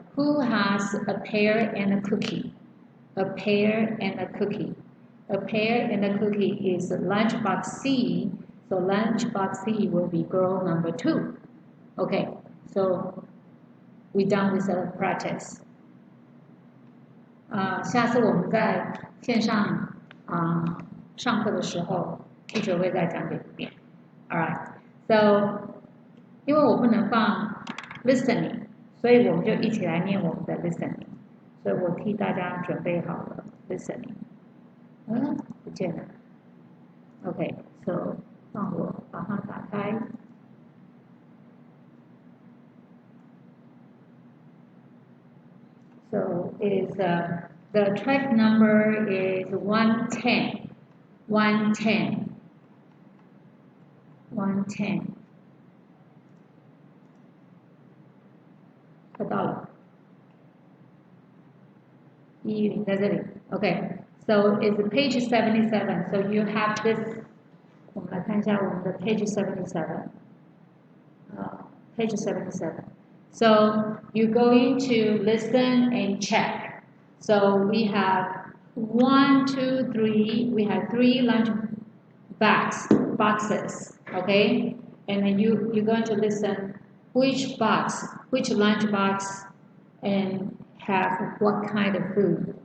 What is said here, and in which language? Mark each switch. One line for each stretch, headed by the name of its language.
English: Who has a pear and a cookie? A pear and a cookie. A pear and a cookie is lunchbox C. So lunchbox C will be girl number 2. Okay. So we done with the practice.
Chinese: 下次我们在线上上课的时候，teacher会再讲解一遍。
English: All right.
Chinese: So 因为我不能放 listening，所以我们就一起来念我们的 listening。所以我替大家准备好了 listening。不见了。 OK，so 让我把它打开。
English: So is the track number is 110. 110. 110.
Chinese: 看到了。 110在这里。
English: Okay. So it's page 77. So you have this.
Chinese: 我们来看一下我们的 page 77.
English: Page 77. So you're going to listen and check. So we have 1, 2, 3. We have 3 lunch boxes. Okay, and then you're going to listen which lunch box, and have what kind of food.